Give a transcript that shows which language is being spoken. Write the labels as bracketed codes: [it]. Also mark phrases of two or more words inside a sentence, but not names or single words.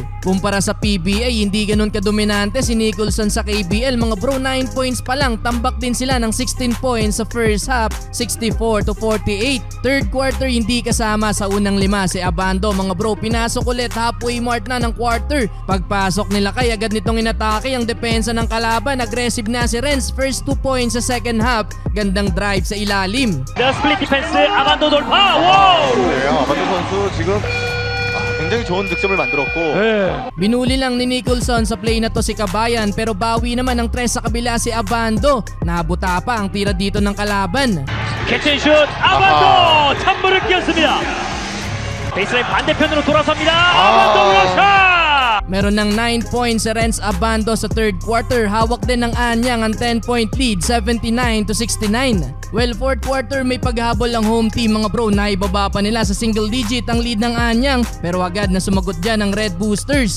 [tl] Kumpara sa PBA, hindi ganun kadominante si Nicholson sa KBL mga bro, 9 points pa lang, tambak din sila ng 16 points sa [en] first half, [tl] 64-48. [en] Third quarter [tl] hindi kasama sa unang 5 si Abando mga bro, pinasok ulit [en] halfway mark [tl] na ng quarter. Pagpasok nila Kai, agad nitong inatake ang depensa ng kalaban, aggressive na si Renz, [en] first 2 points [tl] sa [en] second half, [tl] gandang drive sa ilalim. [en] The split defense [ko] 아반도 돌파. 와우! 네, 아반도 선수 지금 굉장히 좋은 득점을 만들었고 [tl] Binuli lang ni Nicholson sa play na to si Kabayan pero bawi naman ng 3 sa kabila si Abando. Nabuta pa ang tira dito ng kalaban. [ko] 캐치슛 아반도 찬물을 끼얹습니다. 베이스라인 반대편으로 돌아섭니다. 아반도 블락샷. [tl] Meron ng 9 points si Renz Abando sa third quarter, hawak din ng Anyang ang [en] 10-point lead, [tl] 79-69. Well, [en] fourth quarter [tl] may paghabol ang [en] home team [tl] mga bro, naibaba pa nila sa [en] single digit [tl] ang lead ng Anyang pero agad na sumagot dyan ang Red Boosters.